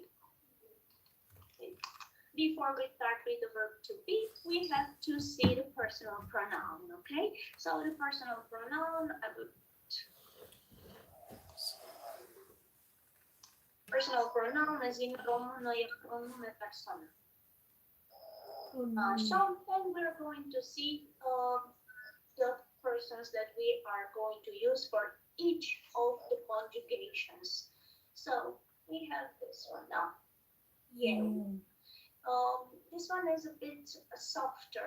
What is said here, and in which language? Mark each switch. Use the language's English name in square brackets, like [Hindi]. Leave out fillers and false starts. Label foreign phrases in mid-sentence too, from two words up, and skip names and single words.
[English] Okay. Before we start with the verb to be, we have to see the personal pronoun, okay? So the personal pronoun, personal pronoun as in [Romanian] română e pronume persoană. [English] So then we're going to see the persons that we are going to use for each of the conjugations. So we have this one now. Yeah. This one is a bit softer.